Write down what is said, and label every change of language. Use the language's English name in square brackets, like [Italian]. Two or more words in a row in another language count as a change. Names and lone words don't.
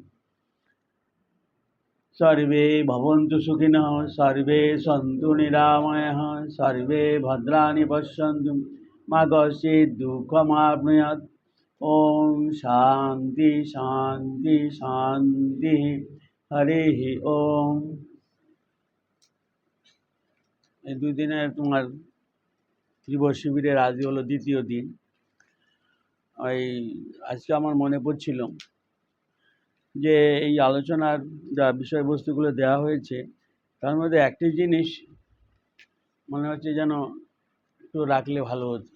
[Sanskrit] सर्वे भवन्तु सुखिनः सर्वे सन्तु निरामयः सर्वे भद्राणि पश्यन्तु मा कश्चित् दुःखमाप्नुयात्। ॐ शान्ति शान्ति शान्तिः। हरिः ॐ। [Bangla] এই দুই দিনের তোমার ত্রিবর শিবিরের আজকে হলো দ্বিতীয় দিন। আজকে আমার মনে পড়ছিল যে এই আলোচনার যা বিষয়বস্তুগুলো দেওয়া হয়েছে তার মধ্যে একটি জিনিস মনে হচ্ছে যেন একটু রাখলে ভালো হতো।